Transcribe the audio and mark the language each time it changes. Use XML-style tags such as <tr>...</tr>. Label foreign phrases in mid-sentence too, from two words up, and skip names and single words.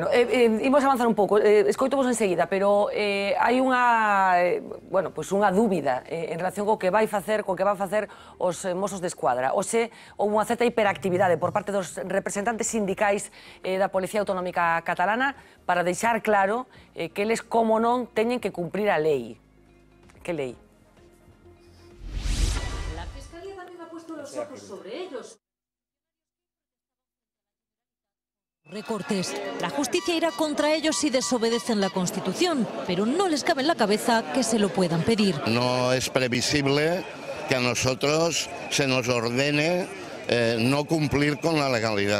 <gl>Bueno, imos avanzar un pouco, escoitovos enseguida, pero hai unha dúbida en relación co que vai facer os Mossos de Escuadra. Hoxe houve unha certa hiperactividade por parte dos representantes sindicais da Policía Autonómica Catalana para deixar claro que eles, como non, teñen que cumprir a lei. Que lei?</gl> <es>La Fiscalía tamén ha puesto los ojos sobre ellos. Recortes. La justicia irá contra ellos si desobedecen la Constitución, pero no les cabe en la cabeza que se lo puedan pedir. No es previsible que a nosotros se nos ordene no cumplir con la legalidad.</es>